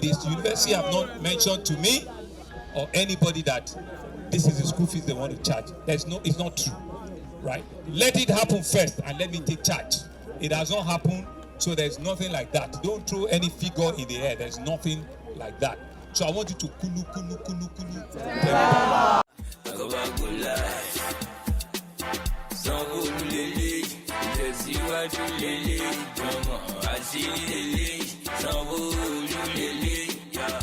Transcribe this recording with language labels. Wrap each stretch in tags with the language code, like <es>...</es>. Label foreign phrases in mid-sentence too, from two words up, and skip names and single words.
<en>This university have not mentioned to me or anybody that this is the school fees they want to charge. It's not true, right? Let it happen first and let me take charge. It has not happened, so there's nothing like that. Don't throw any figure in the air. There's nothing like that. So I want you to kulu.</en> <yo>Sanwo-Olu lele, ìtẹ̀síwájú lele, jọmọ àti deputy lele, Sanwo-Olu lele,</yo> <en>yeah.</en>